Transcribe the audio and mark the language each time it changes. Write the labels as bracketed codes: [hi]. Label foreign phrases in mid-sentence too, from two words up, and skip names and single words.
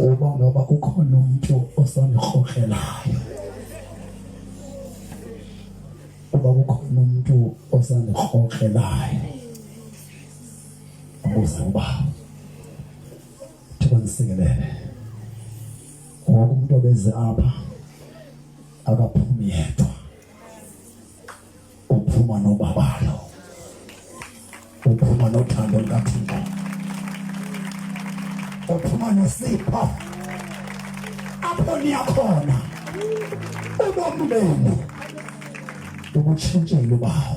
[xh] ngicabanga uba kukhona umuntu osandikhokhelayo. Uba kukhona umuntu osandikhokhelayo. Abuza uba thibanisikelele. Wonke umuntu obeze apha akaphumi yedwa. Uphuma nobabalo. Uphuma nothando lukaThixo. Uphuma nesipho. Apho niyakhona ubomi benu ubutshintshile ubawo.